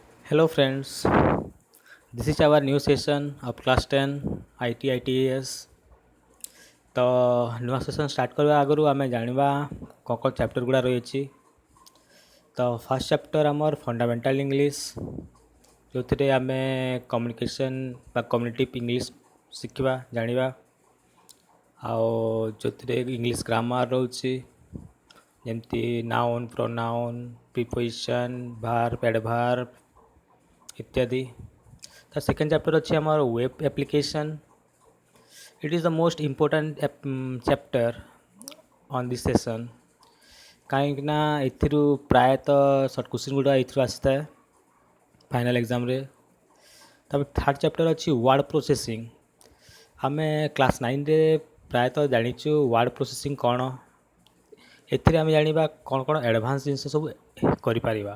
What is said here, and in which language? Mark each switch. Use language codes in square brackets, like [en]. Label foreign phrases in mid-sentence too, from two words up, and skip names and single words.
[en] Hello friends, this is our new session of class 10 IT ITES. [or] ତ ନୂଆ ସେସନ୍ ଷ୍ଟାର୍ଟ କରିବା ଆଗରୁ ଆମେ ଜାଣିବା କ'ଣ ଚାପ୍ଟର ଗୁଡ଼ା ରହିଛି। ତ [en] first chapter [or] ଆମର [en] fundamental English, [or] ଯେଉଁଥିରେ ଆମେ କମ୍ୟୁନିକେସନ୍ ବା [en] communicative English [or] ଶିଖିବା ଜାଣିବା। ଆଉ ଯେଉଁଥିରେ [en] English grammar [or] ରହୁଛି, ଯେମିତି [en] noun, pronoun, preposition, verb, adverb [or] ଇତ୍ୟାଦି। ତ [en] second chapter [or] ଅଛି ଆମର [en] web application. It is the most important chapter on this session [or] କାହିଁକି ନା ଏଥିରୁ ପ୍ରାୟତଃ [en] short question [or] ଗୁଡ଼ା ଏଥିରୁ ଆସିଥାଏ [en] final examରେ। [or] ତାପରେ [en] third chapter [or] ଅଛି [en] word processing. [or] ଆମେ କ୍ଲାସ୍ 9ରେ ପ୍ରାୟତଃ ଜାଣିଛୁ [en] word processing [or] କ'ଣ। ଏଥିରେ ଆମେ ଜାଣିବା କ'ଣ କ'ଣ ଆଡ଼ଭାନ୍ସ ଜିନିଷ ସବୁ କରିପାରିବା।